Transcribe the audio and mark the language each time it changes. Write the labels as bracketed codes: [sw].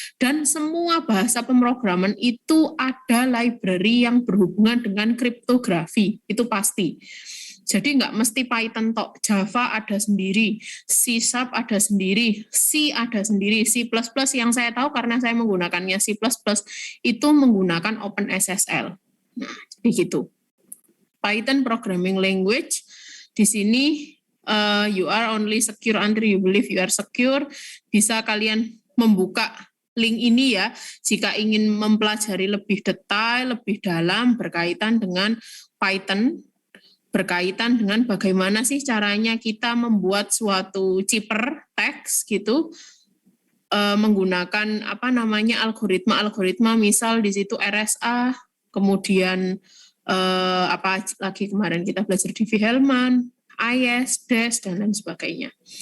[id] Dan semua bahasa pemrograman itu ada library yang berhubungan dengan kriptografi, itu pasti. Jadi nggak mesti Python tok, Java ada sendiri, C# ada sendiri, C ada sendiri, C++ yang saya tahu karena saya menggunakannya C++ itu menggunakan OpenSSL. Nah, jadi gitu. [en] Python programming language, [id] di sini [en] you are only secure until you believe you are secure. [id] Bisa kalian membuka link ini ya, jika ingin mempelajari lebih detail, lebih dalam berkaitan dengan Python, berkaitan dengan bagaimana sih caranya kita membuat suatu zipper text gitu, menggunakan algoritma misal di situ RSA, kemudian apa lagi kemarin kita belajar di Hellman, IS, DASH, dan lain sebagainya.